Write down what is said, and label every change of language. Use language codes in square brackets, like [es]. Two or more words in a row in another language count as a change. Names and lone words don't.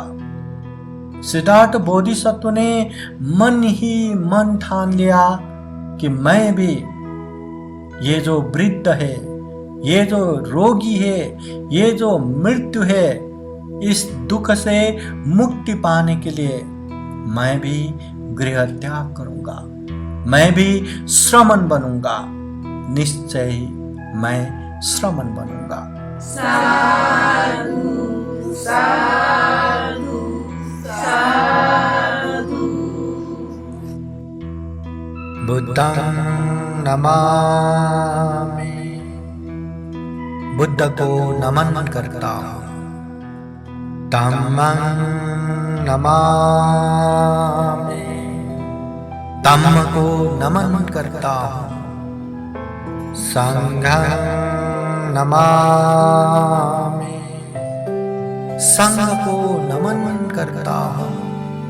[hi] सिद्धार्थ बोधिसत्व ने मन ही मन ठान लिया कि मैं भी ये जो वृद्ध है, ये जो रोगी है, ये जो मृत्यु है, इस दुख से मुक्ति पाने के लिए मैं भी गृह त्याग करूंगा, मैं भी श्रमण बनूंगा, निश्चय ही मैं श्रमण बनूंगा। [pi] साधु साधु साधु। बुद्धं नमामि, [hi] बुद्ध को नमन करता हूँ। [pi] धम्मं नमामि, [hi] धम्म को नमन करता हूँ। [pi] संघं नमामि, [hi] संघ को नमन करता हूँ।